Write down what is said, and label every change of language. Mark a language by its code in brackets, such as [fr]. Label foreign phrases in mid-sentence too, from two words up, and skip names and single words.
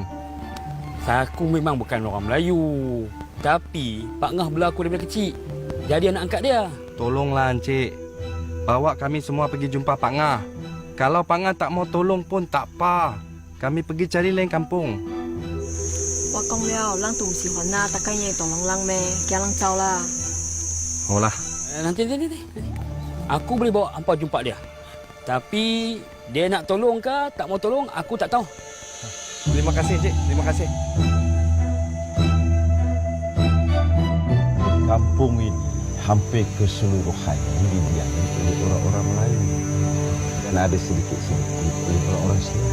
[ms] aku memang bukan orang Melayu. Tapi Pak Ngah bela aku daripada kecil. Jadi anak angkat dia. Tolonglah Encik. Bawa kami semua pergi jumpa Pak Ngah. Kalau Pak Ngah tak mau tolong pun tak apa. Kami pergi cari lain kampung. [yue] 我講了，人都唔喜歡啦，大家嘢當人咩，叫人走啦。 [ms] Oh lah. Nanti. Aku boleh bawa hampa jumpa dia. Tapi dia nak tolong ke tak mau tolong, aku tak tahu. Terima kasih, Cik. Terima kasih. Kampung ini hampir keseluruhannya didiami oleh orang-orang Melayu dan ada sedikit-sedikit oleh orang-orang Siam.